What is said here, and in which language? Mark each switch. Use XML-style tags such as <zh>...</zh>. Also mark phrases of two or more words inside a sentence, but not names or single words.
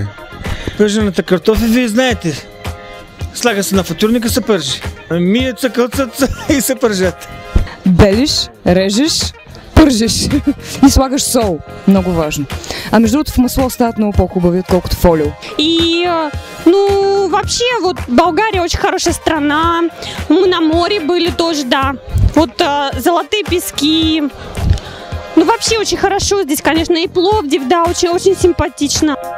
<bg>Пържената картофи, вие знаете. Слага се на фатурника, се пържи. Мият се, кълцат и се пържат. Белиш, режеш, пържеш и слагаш сол. Много важно. А между другото в масло стават много по-хубави, отколкото фолио.</bg> <ru>И, вообще, вот Болгария очень хорошая страна. Мы на море были тоже, да. Вот золотые пески. Ну, вообще очень хорошо здесь, конечно, и Пловдив, да, очень симпатично.</ru>